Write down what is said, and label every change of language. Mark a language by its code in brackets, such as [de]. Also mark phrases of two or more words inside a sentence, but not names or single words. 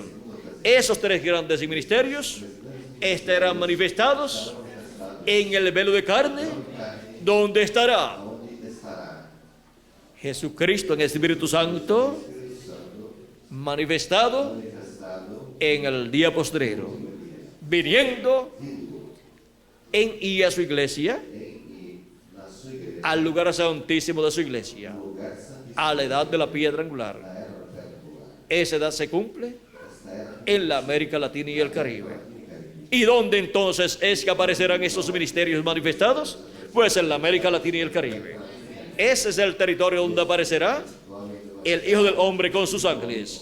[es] Esos tres grandes ministerios estarán manifestados en el velo de carne, donde estará Jesucristo en el Espíritu Santo manifestado en el día postrero, viniendo en y a su iglesia, [pt] na sua igreja, [es] al lugar santísimo de su iglesia, [pt] no lugar santíssimo, [es] a la edad de la piedra angular. [pt] na era da pedra angular. [es] Esa edad se cumple [pt] Esta era [es] en la América Latina y el Caribe. ¿Y dónde entonces es que aparecerán estos ministerios manifestados? Pues en la América Latina y el Caribe. Ese es el territorio donde aparecerá el Hijo del Hombre con sus ángeles.